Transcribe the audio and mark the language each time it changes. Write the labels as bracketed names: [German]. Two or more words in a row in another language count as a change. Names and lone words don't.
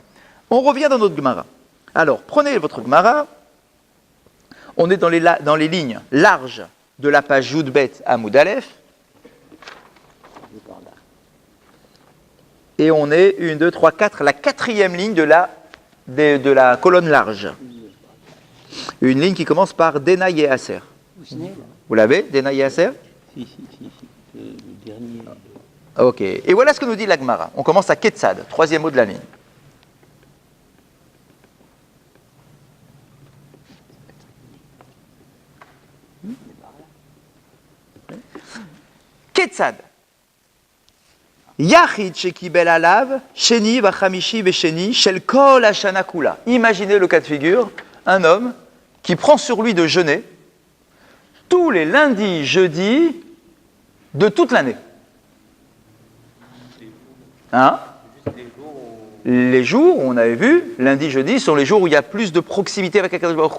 [French] On revient dans notre Gemara. Alors, prenez votre Gemara, on est dans les lignes larges de la page [Hebrew] יב עמוד א, [French] et on est 1, 2, 3, 4, la quatrième ligne de la colonne large. Une ligne qui commence par [Hebrew] דינא יחסר. [French] Vous l'avez, [Hebrew] דינא יחסר? [French] Si, le dernier. Ok, et voilà ce que nous dit la Gemara. On commence à Ketzad, troisième mot de la ligne. Ketzad. [Hebrew] יחיד שקיבל עליו, שני וחמישי ושני, של כל השנה כולה. [French] Imaginez le cas de figure, un homme qui prend sur lui de jeûner tous les lundis, jeudis de toute l'année. Hein? Les jours où on avait vu, lundi, jeudi, sont les jours où il y a plus de proximité avec [Hebrew] הקדוש ברוך הוא.